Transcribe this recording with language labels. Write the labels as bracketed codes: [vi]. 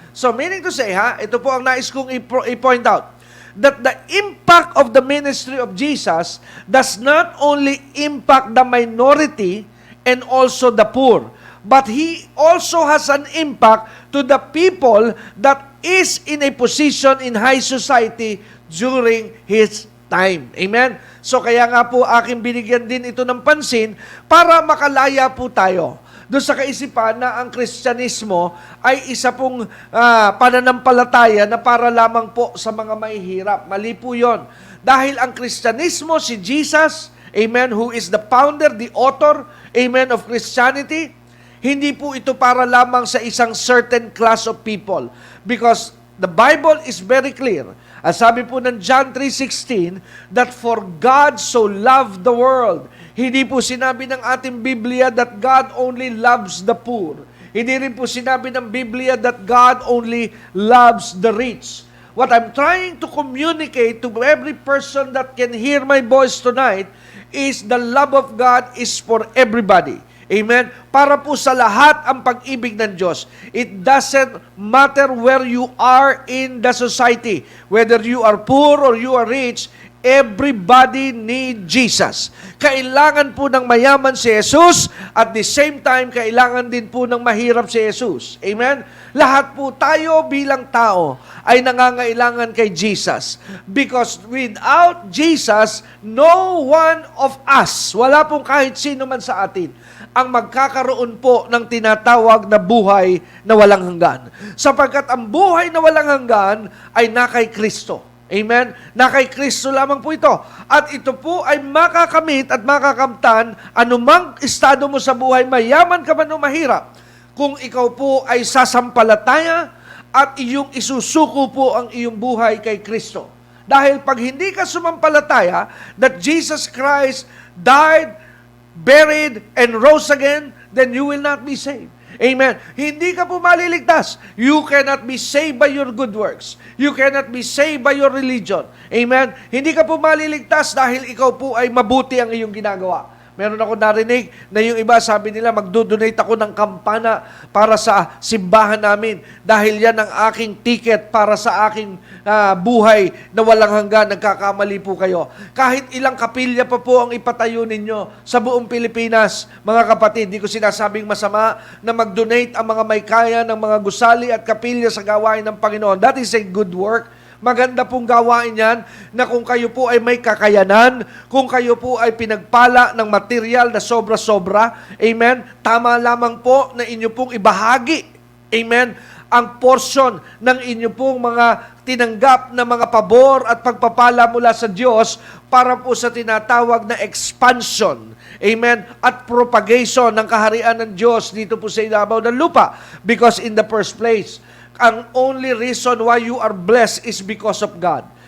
[en] So meaning to say, [tl] ito po ang nais kong i-point out, [en] that the impact of the ministry of Jesus does not only impact the minority and also the poor, but He also has an impact to the people that is in a position in high society during His time. Amen? [tl] So kaya nga po aking binigyan din ito ng pansin para makalaya po tayo doon sa kaisipan na ang Kristyanismo ay isa pong pananampalataya na para lamang po sa mga mahihirap. Mali po yun. Dahil ang Kristyanismo, si Jesus, amen, [en] who is the founder, the author, [tl] amen, of Christianity, hindi po ito para lamang sa isang [en] certain class of people. Because the Bible is very clear. [tl] Ang sabi po ng [en] John 3:16, that for God so loved the world. [tl] Hindi po sinabi ng ating Biblia [en] that God only loves the poor. [tl] Hindi rin po sinabi ng Biblia [en] that God only loves the rich. What I'm trying to communicate to every person that can hear my voice tonight is the love of God is for everybody. Amen? [tl] Para po sa lahat ang pag-ibig ng Diyos. [en] It doesn't matter where you are in the society. Whether you are poor or you are rich, everybody need Jesus. [tl] Kailangan po ng mayaman si Jesus, [en] at the same time, [tl] kailangan din po ng mahirap si Jesus. Amen? Lahat po tayo bilang tao ay nangangailangan kay Jesus. [en] Because without Jesus, no one of us, [tl] wala pong kahit sino man sa atin, ang magkakaroon po ng tinatawag na buhay na walang hanggan. Sapagkat ang buhay na walang hanggan ay na kay Kristo. Amen? Na kay Kristo lamang po ito. At ito po ay makakamit at makakamtan anumang estado mo sa buhay, mayaman ka man o mahirap, kung ikaw po ay sasampalataya at iyong isusuko po ang iyong buhay kay Kristo. Dahil pag hindi ka sumampalataya [en] that Jesus Christ died, buried, and rose again, then you will not be saved. Amen. [tl] Hindi ka po maliligtas. [en] You cannot be saved by your good works. You cannot be saved by your religion. Amen. [tl] Hindi ka po maliligtas dahil ikaw po ay mabuti ang iyong ginagawa. Meron ako narinig na yung iba sabi nila, magdo-donate ako ng kampana para sa simbahan namin dahil yan ang aking ticket para sa aking buhay na walang hanggan. Nagkakamali po kayo. Kahit ilang kapilya pa po ang ipatayo ninyo sa buong Pilipinas, mga kapatid, di ko sinasabing masama na mag-donate ang mga may kaya ng mga gusali at kapilya sa gawain ng Panginoon. [en] That is a good work. [tl] Maganda pong gawain yan na kung kayo po ay may kakayanan, kung kayo po ay pinagpala ng material na sobra-sobra, amen, tama lamang po na inyo pong ibahagi, amen, ang portion ng inyo pong mga tinanggap na mga pabor at pagpapala mula sa Diyos para po sa tinatawag na expansion, amen, at propagation ng kaharian ng Diyos dito po sa ibabaw ng lupa. [en] Because in the first place, [tl] ang [en] only reason why you are blessed is because of God.